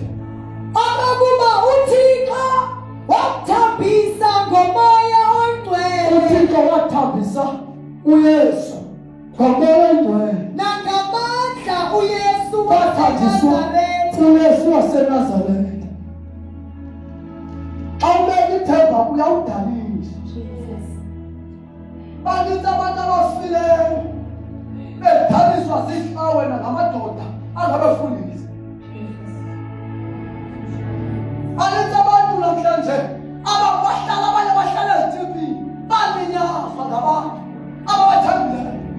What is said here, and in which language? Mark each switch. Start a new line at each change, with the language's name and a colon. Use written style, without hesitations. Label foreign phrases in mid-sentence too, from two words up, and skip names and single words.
Xhosa: Akakuba uThixo wathambisa ngomoya oyingcwele. uThixo wathambisa uYesu ngomoya oyingcwele. Nangamandla uYesu Wathanjiswa waseNazaretha. uYesu waseNazaretha. Awubeka ithemba uyawudanisha. Bakithi abantu abafileyo bedaliswa zihlawe namadoda angabefundisi. Bakithi abantu namhlanje abahlala abanye bahlala ezithempini balinyazwa ngabantu ababathandileyo.